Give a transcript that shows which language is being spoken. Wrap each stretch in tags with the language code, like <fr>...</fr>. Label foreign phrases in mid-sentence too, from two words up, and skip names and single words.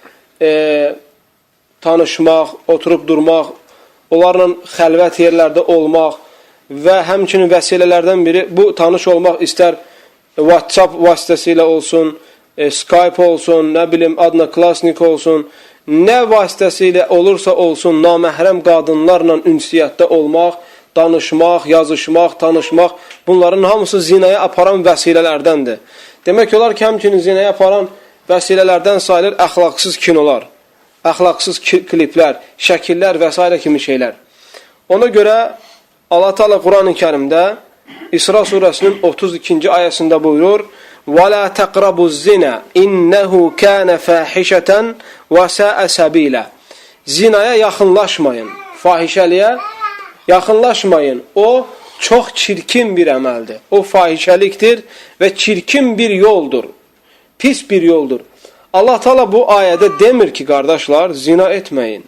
<az>tanışmaq, oturub durmaq, onlarla xəlvət yerlərdə olmaq və həmçinin vəsilələrdən biri, bu tanış olmaq istər WhatsApp vasitəsilə olsun, Skype olsun, nə bilim, Adnaklasnik olsun, nə vasitəsilə olursa olsun, naməhrəm qadınlarla ünsiyyətdə olmaq, danışmaq, yazışmaq, tanışmaq, bunların hamısı zinaya aparan vəsilələrdəndir. Demək olar ki, həmçinin zinaya aparan vəsilələrdən sayılır əxlaqsız kinolar, əxlaqsız kliplər, şəkillər və s. kimi şeylər. Ona görə Allah Teala Quran-ı Kərimdə İsra surəsinin 32-ci ayəsində buyurur:</az> <ar>وَلَا تَقْرَبُوا الزِّنَا إِنَّهُ كَانَ فَاحِشَةً وَسَاءَ سَبِيلًا.</ar> <az>Zinaya yaxınlaşmayın, fahişəliyə yaxınlaşmayın. O çox çirkin bir əməldir. O fahişəlikdir və çirkin bir yoldur. Pis bir yoldur. Allah Teala bu ayədə demir ki, qardaşlar, zina etməyin.</az>